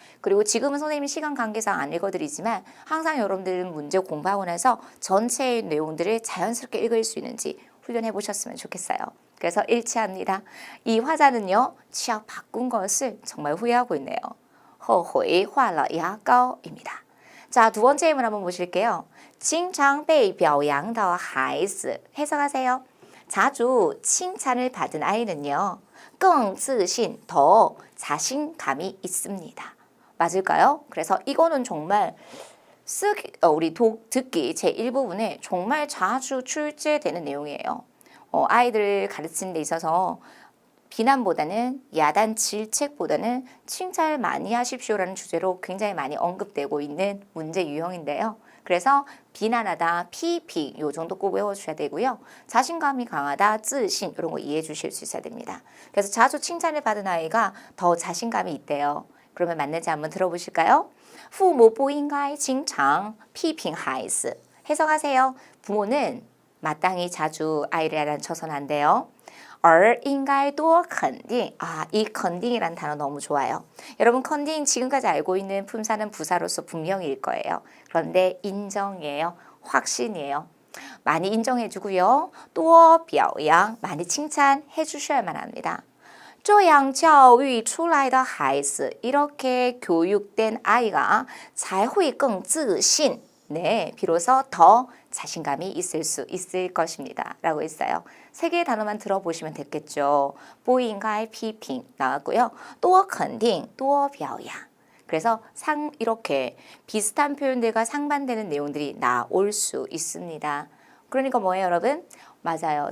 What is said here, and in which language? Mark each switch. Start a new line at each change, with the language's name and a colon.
Korean: 그리고 지금은 선생님이 시간 관계상 안 읽어드리지만 항상 여러분들은 문제 공부하고 나서 전체의 내용들을 자연스럽게 읽을 수 있는지 훈련해 보셨으면 좋겠어요. 그래서 일치합니다. 이 화자는요. 치약 바꾼 것을 정말 후회하고 있네요.
Chinese: 后悔换了牙膏
Korean: 입니다. 자, 두 번째 예문 한번 보실게요.
Chinese: 经常被表扬的孩子
Korean: 해석하세요. 자주 칭찬을 받은 아이는요.
Chinese: 更自信,
Korean: 더 자신감이 있습니다. 맞을까요? 그래서 이거는 정말 우리 듣기 제1부분에 정말 자주 출제되는 내용이에요. 아이들을 가르치는 데 있어서 비난보다는 야단 질책보다는 칭찬을 많이 하십시오라는 주제로 굉장히 많이 언급되고 있는 문제 유형인데요. 그래서 비난하다, 피핑 요 정도 꼭 외워주셔야 되고요. 자신감이 강하다, 自信 이런 거 이해해 주실 수 있어야 됩니다. 그래서 자주 칭찬을 받은 아이가 더 자신감이 있대요. 그러면 맞는지 한번 들어보실까요?
Chinese: 父母不应该经常批评孩子
Korean: 해석하세요. 부모는 마땅히 자주 아이를 야단쳐서는 안 돼요.
Chinese: 而应该多肯定.
Korean: 이 컨딩이라는 단어 너무 좋아요. 여러분 컨딩 지금까지 알고 있는 품사는 부사로서 분명히일 거예요. 그런데 인정이에요. 확신이에요. 많이 인정해주고요.
Chinese: 多表扬
Korean: 많이 칭찬해 주셔야만 합니다.
Chinese: 这样教育出来的孩子
Korean: 이렇게 교육된 아이가
Chinese: 才会更自信.
Korean: 네, 비로소 더 자신감이 있을 수 있을 것입니다. 라고 했어요. 세 개의 단어만 들어보시면 됐겠죠.
Chinese: 不应该批评
Korean: 나왔고요.
Chinese: 多肯定, 多表扬.
Korean: 그래서 이렇게 비슷한 표현들과 상반되는 내용들이 나올 수 있습니다. 그러니까 뭐예요, 여러분? 맞아요.